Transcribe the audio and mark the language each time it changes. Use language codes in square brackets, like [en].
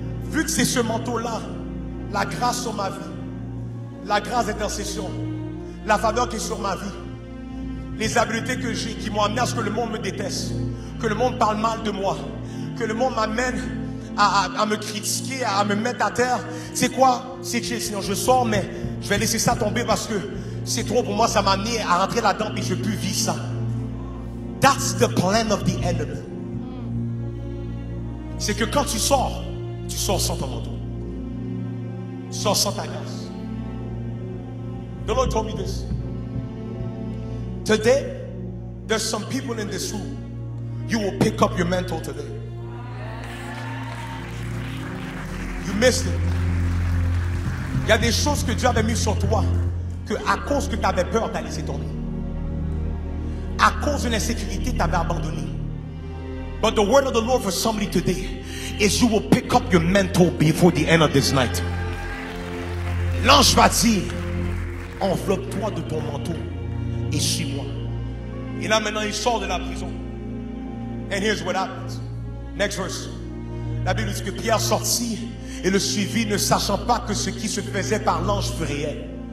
[fr] Vu que c'est ce manteau-là, la grâce sur ma vie, la grâce d'intercession, la faveur qui est sur ma vie, les habiletés que j'ai qui m'ont amené à ce que le monde me déteste, que le monde parle mal de moi, que le monde m'amène à me critiquer, à me mettre à terre. C'est quoi? C'est que sinon je sors, mais je vais laisser ça tomber parce que c'est trop pour moi, ça m'a amené à rentrer là-dedans et je ne peux plus vivre ça. [en] That's the plan of the enemy. [fr] C'est que quand tu sors sans ton manteau. Tu sors sans ta grâce. [en] The Lord told me this. Today, there's some people in this room. You will pick up your mantle today. You missed it. [fr] Il y a des choses que Dieu avait mis sur toi que à cause que tu avais peur, tu as laissé tomber. À cause de l'insécurité, tu avais abandonné. [en] But the word of the Lord for somebody today is you will pick up your mantle before the end of this night. [fr] L'ange va dire, enveloppe-toi de ton manteau et suis-moi. Et là maintenant il sort de la prison. [en] And here's what happens. Next verse. [fr] La Bible dit que Pierre sortit et le suivit, ne sachant pas que ce qui se faisait par l'ange fut réel.